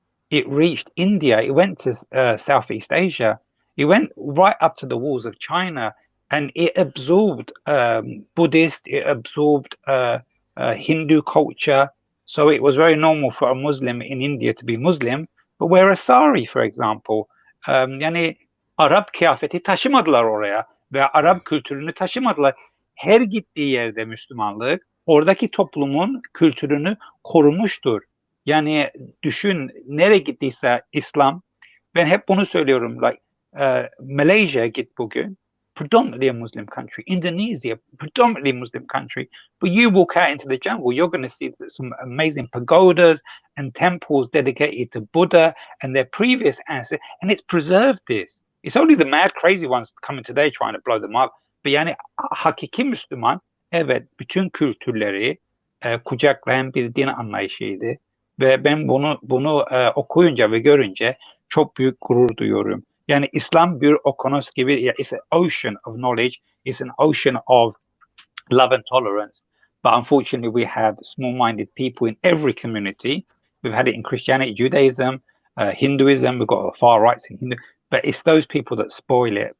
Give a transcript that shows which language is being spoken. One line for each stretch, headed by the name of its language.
English: It reached India. It went to Southeast Asia. It went right up to the walls of China, and it absorbed Buddhist. It absorbed Hindu culture. So it was very normal for a Muslim in India to be Muslim. But where a sari, for example,
Turkish: yani Arap kıyafeti taşımadılar oraya ve Arap kültürünü taşımadılar. Her gittiği yerde Müslümanlık oradaki toplumun kültürünü korumuştur. Yani düşün, nereye gittiyse İslam, ben hep bunu söylüyorum, like Malaysia git bugün,
English: predominantly a Muslim country. Indonesia, predominantly Muslim country. But you walk out into the jungle, you're going to see some amazing pagodas and temples dedicated to Buddha and their previous ancestors, and it's preserved this. It's only the mad, crazy ones coming today trying to blow them up.
Turkish: But yani hakiki Müslüman, evet, bütün kültürleri kucaklayan bir din anlayışıydı. Ve ben bunu okuyunca ve görünce çok büyük gurur duyuyorum. Yani İslam bir okyanus gibi,
English: it's an ocean of knowledge, it's an ocean of love and tolerance. But unfortunately, we have small-minded people in every community. We've had it in Christianity, Judaism, Hinduism, we've got far rights in Hindu, but it's those people that spoil it.